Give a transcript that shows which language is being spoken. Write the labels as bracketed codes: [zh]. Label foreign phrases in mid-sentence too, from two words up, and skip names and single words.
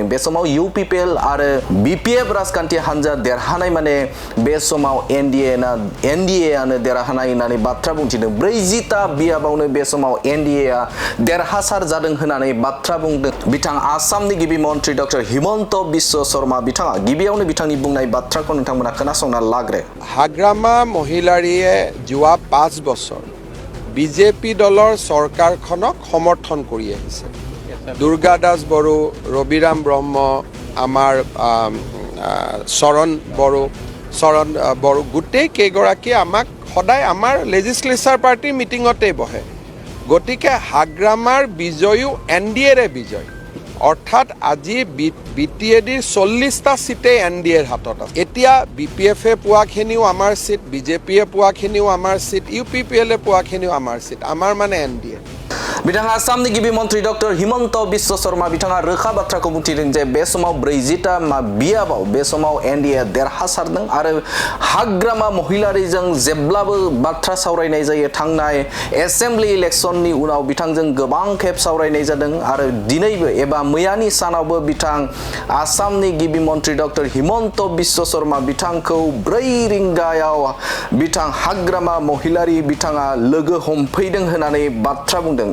[brx] बे समाव इउपिपिएल आरो बिपिएफ राजखान्थि हान्जा देरहानाय माने बे समाव एनडिएआनो देरहानाय होननानै बाथ्रा बुंथिदों। 40टा बियाबावनो बे समाव एनडिएआ देरहासार जादों होननानै बाथ्रा बुंदों बिथां आसामनि गिबि मन्त्रि डक्टर हिमन्त बिश्व शर्मा बिथाङा। गिबियावनो बिथांनि बुंनाय बाथ्राखौ नोंथांमोना खोनासंना लाग्रो। [as] हाग्रामा महिलारिये যোৱা 5 বছৰ বিজেপি দলৰ চৰকাৰখনক সমৰ্থন কৰি আহিছে। দুৰ্গা দাস বড়ো, ৰবিৰাম ব্ৰহ্ম, আমাৰ চৰণ বড়ো গোটেই কেইগৰাকী আমাক সদায় আমাৰ লেজিসলেচাৰ পাৰ্টিৰ মিটিঙতে বহে। গতিকে হাগ্ৰামাৰ বিজয়ো এনডিএৰে বিজয় অৰ্থাৎ আজি বিটিএডিৰ 40টা সিটে এনডিএৰ হাতত আছে। এতিয়া বিপিএফে পোৱাখিনিও আমাৰ সিট, বিজেপিয়ে পোৱাখিনিও আমাৰ সিট, ইউপিপিএলে পোৱাখিনিও আমাৰ সিট, আমাৰ মানে এনডিএ। [brx] बिथाङा आसामनि गिबि मन्त्रि डक्टर हिमन्त बिश्व शर्मा बिथाङा रोखा बाथ्राखौ बुंथिदों जे बे समाव 40टा बियाबाव बे समाव एनडिए देरहासारदों आरो हाग्रामा महिलारिजों जेब्लाबो बाथ्रा सावरायनाय जायो। थांनाय एसेम्बलि इलेक्शननि उनाव बिथांजों गोबां खेब सावरायनाय जादों आरो दिनैबो एबा मैयानि सानावबो बिथां आसामनि गिबि मन्त्रि डक्टर हिमन्त बिश्व शर्मा बिथांखौ 4 रिंगायाव बिथां हाग्रामा महिलारि बिथाङा लोगो हमफैदों होननानै बाथ्रा बुंदों।